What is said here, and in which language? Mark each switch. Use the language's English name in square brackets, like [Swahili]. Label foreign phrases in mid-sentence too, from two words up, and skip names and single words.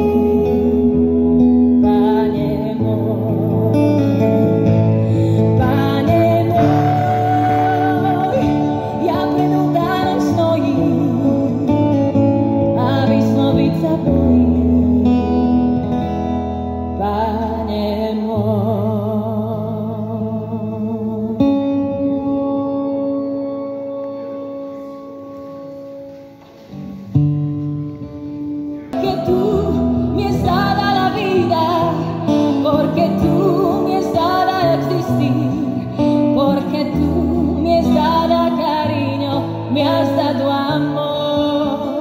[Slovak] Páne môj, Páne môj, ja pred oltárom stojím a vysloviť sa bojím. Páne môj. [Spanish] Que tú me has dado la vida, porque tú me has dado existir, porque tú me has dado cariño, me has dado amor.